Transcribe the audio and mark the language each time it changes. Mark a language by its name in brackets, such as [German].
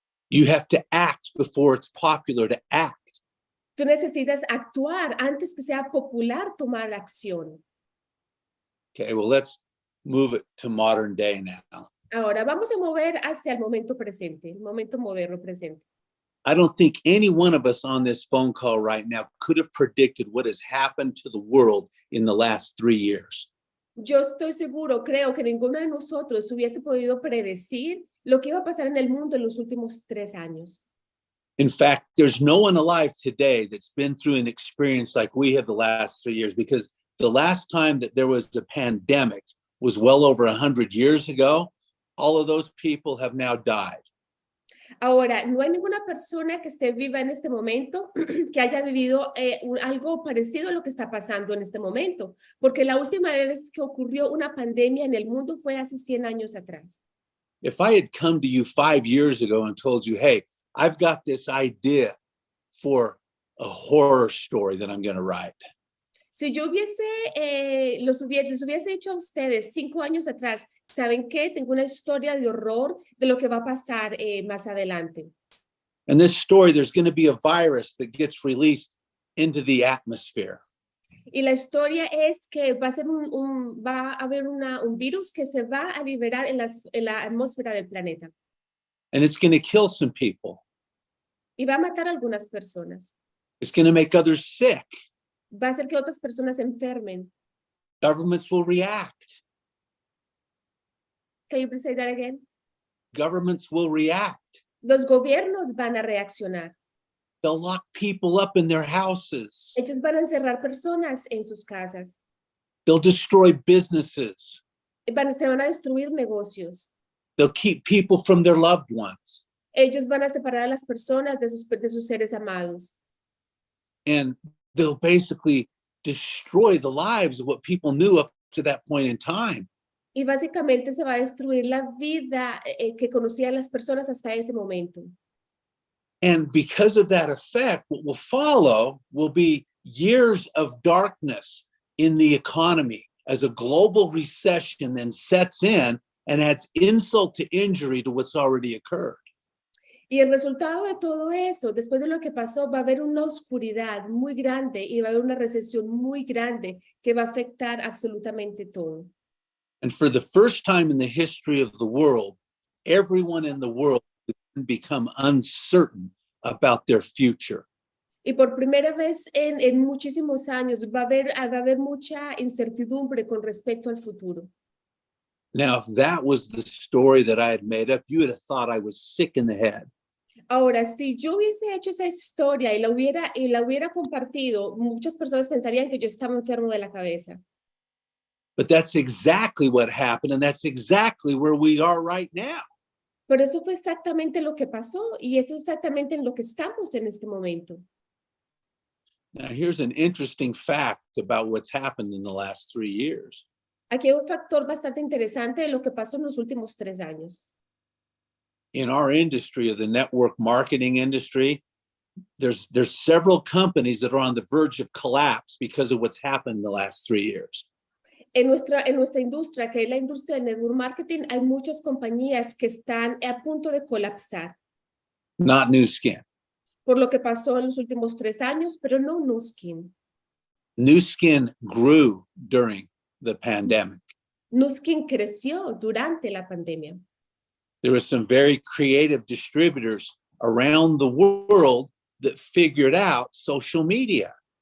[English] You have to act before it's popular to act. [Spanish] Tú necesitas actuar antes que sea popular tomar acción. [English] Okay, well, let's move it to modern day now. [Spanish] Ahora vamos a mover hacia el momento presente, el momento moderno presente. [English] I don't think any one of us on this phone call right now could have predicted what has happened to the world in the last 3 years. [Spanish] Yo estoy seguro, creo que ninguno de nosotros hubiese podido predecir lo que iba a pasar en el mundo en los últimos 3 años. [English] In fact, there's no one alive today that's been through an experience like we have the last 3 years, because the last time that there was a pandemic was well over 100 years ago. All of those people have now died. [Spanish] Ahora, no hay ninguna persona que esté viva en este momento que haya vivido algo parecido a lo que está pasando en este momento, porque la última vez que ocurrió una pandemia en el mundo fue hace 100 años atrás. [English] If I had come to you 5 years ago and told you, hey, I've got this idea for a horror story that I'm going to write. [Spanish] Si yo les hubiese dicho a ustedes 5 años atrás, ¿saben qué? Tengo una historia de horror de lo que va a pasar más adelante. [English] In this story, there's going to be a virus that gets released into the atmosphere. [Spanish] Y la historia es que va a haber un virus que se va a liberar en la atmósfera del planeta. [English] And it's going to kill some people. [Spanish] Y va a matar a algunas personas. [English] It's going to make others sick. [Spanish] Va a hacer que otras personas se enfermen. [English] Governments will react. Can you please say that again? Governments will react. [Spanish] Los gobiernos van a reaccionar. [English] They'll lock people up in their houses. [Spanish] Ellos van a encerrar personas en sus casas. [English] They'll destroy businesses. [Spanish] Se van a destruir negocios. [English] They'll keep people from their loved ones. [Spanish] Ellos van a separar a las personas de sus seres amados. [English] And they'll basically destroy the lives of what people knew up to that point in time. [Spanish] Y básicamente se va a destruir la vida que conocían las personas hasta ese momento. [English] And because of that effect, what will follow will be years of darkness in the economy as a global recession then sets in and adds insult to injury to what's already occurred. [Spanish] Y el resultado de todo eso, después de lo que pasó, va a haber una oscuridad muy grande y va a haber una recesión muy grande que va a afectar absolutamente todo. [English] And for the first time in the history of the world, everyone in the world has become uncertain about their future. [Spanish] Y por primera vez en muchísimos años va a haber mucha incertidumbre con respecto al futuro. [English] Now, if that was the story that I had made up, you would have thought I was sick in the head. [Spanish] Ahora, si yo hubiese hecho esa historia y la hubiera compartido, muchas personas pensarían que yo estaba enfermo de la cabeza. [English] But that's exactly what happened, and that's exactly where we are right now. [Spanish] Pero eso fue exactamente lo que pasó y eso es exactamente en lo que estamos en este momento. [English] Now, here's an interesting fact about what's happened in the last 3 years. [Spanish] Aquí hay un factor bastante interesante de lo que pasó en los últimos 3 años. [English] In our industry, of the network marketing industry, there's several companies that are on the verge of collapse because of what's happened in the last 3 years. [Spanish] En nuestra industria, que es la industria del network marketing, hay muchas compañías que están a punto de colapsar. [English] Not Nu Skin. [Spanish] Por lo que pasó en los últimos 3 años, pero no Nu Skin. [English] Nu Skin grew during the pandemic. [Spanish] Nu Skin creció durante la pandemia. [English] There were some very creative distributors around the world that figured out social media.